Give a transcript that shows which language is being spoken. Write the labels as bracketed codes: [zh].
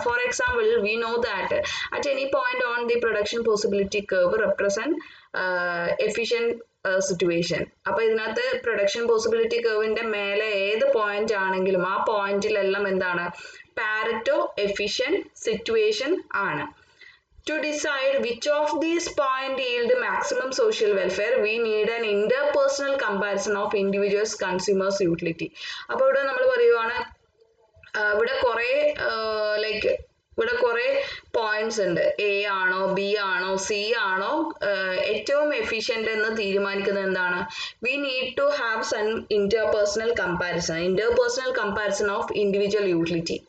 [en] For example, we know that at any point on the production possibility curve represent efficient situation. [ml] അപ്പൊ ഇതിനകത്ത് production possibility കർവിന്റെ മേലെ ഏത് point ആണെങ്കിലും ആ പോയിന്റിലെല്ലാം എന്താണ് പാരറ്റോ എഫിഷ്യന്റ് സിറ്റുവേഷൻ ആണ്. [en] To decide which of these points yield maximum social welfare, we need an interpersonal comparison of individuals' consumers' utility. [ml] അപ്പോൾ ഇവിടെ നമ്മൾ പറയുവാണ്, ഇവിടെ കുറേ ലൈക്ക് ഇവിടെ കുറേ പോയിന്റ്സ് ഉണ്ട്. എ ആണോ ബി ആണോ സി ആണോ ഏറ്റവും എഫിഷ്യന്റ് എന്ന് തീരുമാനിക്കുന്നത് എന്താണ്? [en] We need to have some interpersonal comparison of individual utility.